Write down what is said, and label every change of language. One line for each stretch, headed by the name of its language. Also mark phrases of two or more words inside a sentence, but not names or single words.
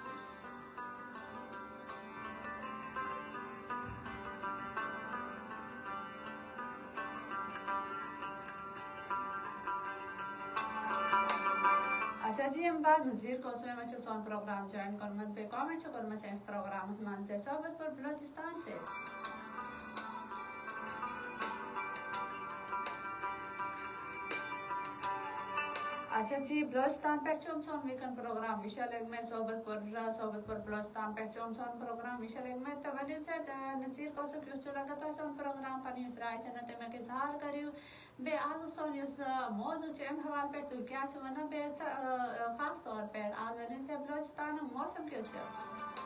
Urdu: اچھا جی
Kashmiri: امہِ بعد نظیٖر کوسوے چھُ سون پروگرام جوین کوٚرمُت بیٚیہِ کامنٹ چھُ کوٚرمُت سٲنِس پروگرامس منٛز سے صحبت پور بلوچستان سے
Urdu: اچھا جی
Kashmiri: بلوچستان پٮ۪ٹھ چھُ سون ویٖکَن پروگرام وٕچھان لٔگمٕتۍ صحبت پور بلوچستان پٮ۪ٹھ چھُ سون پروگرام وٕچھان لٔگمٕتۍ تہٕ ؤنِو سا نظیٖر کوسُک یُس چھُ لگان تۄہہِ سون پروگرام پنٕنۍ یُس راے چھِ نا تمیُک اظہار کٔرِو بیٚیہِ آزُک سون یُس موضوع چھُ اَمہِ حوالہٕ پٮ۪ٹھ تُہۍ کیٛاہ چھِو وَنان بیٚیہِ خاص طور پٮ۪ٹھ آز ؤنِو سا بلوچستانُک موسم کیُتھ چھُ